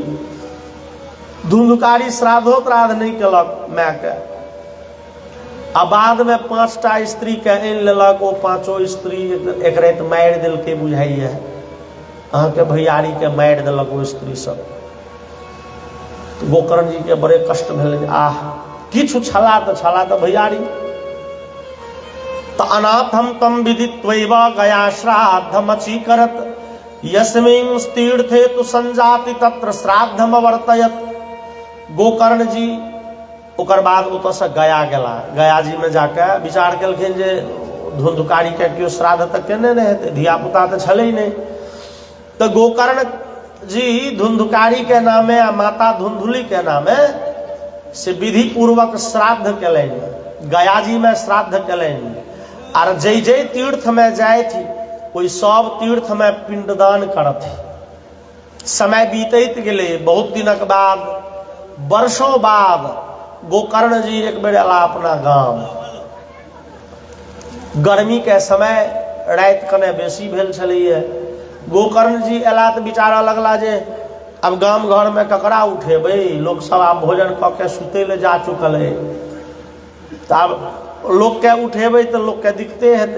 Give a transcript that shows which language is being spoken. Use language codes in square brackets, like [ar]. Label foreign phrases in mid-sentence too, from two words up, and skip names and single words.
[mai] धुंधकारी श्राद्धो त्राद्ध नहीं केलक माय के, आ बाद में 5 टा स्त्री के आनि लेलक। ओ 5 स्त्री एक राति मारि देलकै बुझाइए, अहाँ के भैयारी के मारि देलक वो स्त्री सब। तो गोकर्ण जी के बड़े कष्ट भेलै, आह किछु छला तऽ भैयारी। [sa] तो अनाथम तम विदित्वैव गया श्राद्धमचि करत, यस्मिन् तीर्थे तु संजाति तत्र श्राद्धम वर्तयत। [mai] गोकर्ण जी ओकर बाद ओतऽ से गया गेला। गया जी में जाके विचार केलखिन जे धुंधकारी के केओ श्राद्ध तऽ केने नहि हेतै, धिया पुता तऽ छलै नहि। तो गोकर्ण जी धुंधकारी के नामे आ माता धुंधुली के नामे से विधि पूर्वक श्राद्ध केलनि, गया जी में श्राद्ध केलनि। आर जै तीर्थ में जाए थी कोई सब तीर्थ में पिंडदान करत। समय बीतैत गेले, बहुत दिनक बाद, वर्षों बाद गोकर्ण जी एक बेर अला अपना गाम। गर्मी के समय राति कने बेसी भेल छलैए। गोकर्ण जी अला तऽ विचारऽ लगला जे अब गाम घर में ककरा उठेबै, लोग सब आब भोजन कऽ के सुतै ले जा चुकल है, तऽ आब लोग के उठेबै तऽ लोग के दिक्कते हेतै।